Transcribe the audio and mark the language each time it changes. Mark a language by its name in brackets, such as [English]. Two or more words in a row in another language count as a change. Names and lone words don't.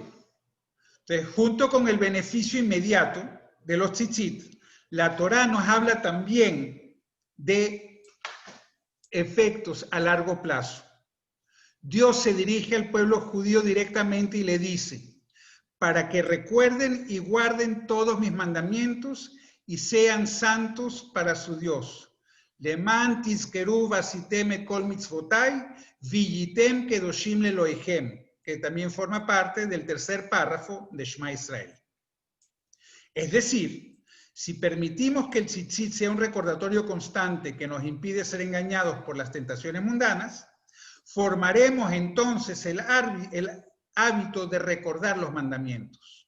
[Spanish] Entonces, junto con el beneficio inmediato de los tzitzit, la Torá nos habla también de efectos a largo plazo. Dios se dirige al pueblo judío directamente y le dice: para que recuerden y guarden todos mis mandamientos y sean santos para su Dios. [Hebrew] למען תזכרו ועשיתם את כל מצוותי והייתם קדושים לאלוהיכם, [Spanish] que también forma parte del tercer párrafo de Shema Israel. Es decir, si permitimos que el tzitzit sea un recordatorio constante que nos impide ser engañados por las tentaciones mundanas, formaremos entonces el hábito de recordar los mandamientos.